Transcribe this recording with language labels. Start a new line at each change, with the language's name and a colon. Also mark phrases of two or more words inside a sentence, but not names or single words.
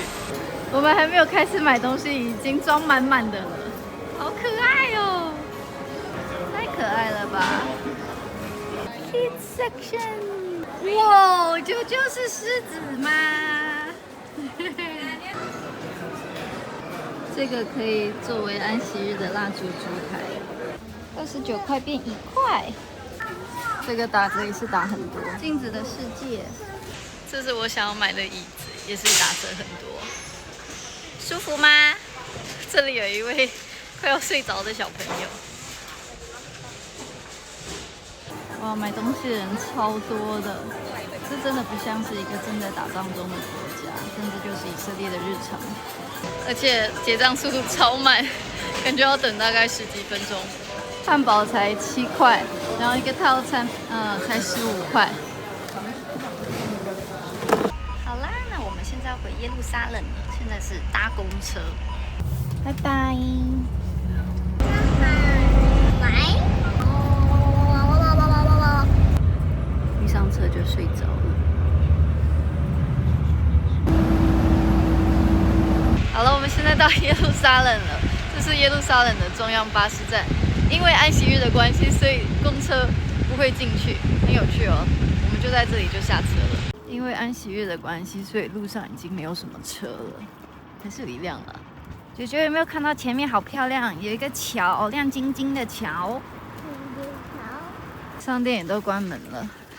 Chinese: 我們還沒有開始買東西，已經裝滿滿的了，好可愛哦，太可愛了吧 ！
English: Kids section，
Chinese: 哇，就是獅子嗎？這個可以作為安息日的蠟燭燭台，29塊變1塊。這個打折也是打很多。鏡子的世界，這是我想要買的椅子，也是打折很多。舒服嗎？這裡有一位快要睡着的小朋友。哇，買東西的人超多的，這真的不像是一個正在打仗中的國家，甚至就是以色列的日常。而且結賬速度超慢，感覺要等大概10幾分鐘。漢堡才7塊，然後一個套餐才15塊。好啦，那我們現在要回耶路撒冷了，現在是搭公車。拜拜。一上車就睡着了。好了，我们现在到耶路撒冷了，这是耶路撒冷的中央巴士站。因為安息日的關係，所以公車不會進去，很有趣哦。我們就在這裡就下車了。因為安息日的關係，所以路上已經沒有什麼車了，還是有亮了。姐姐有沒有看到前面好漂亮？有一個橋，亮晶晶的橋。商店也都關門了。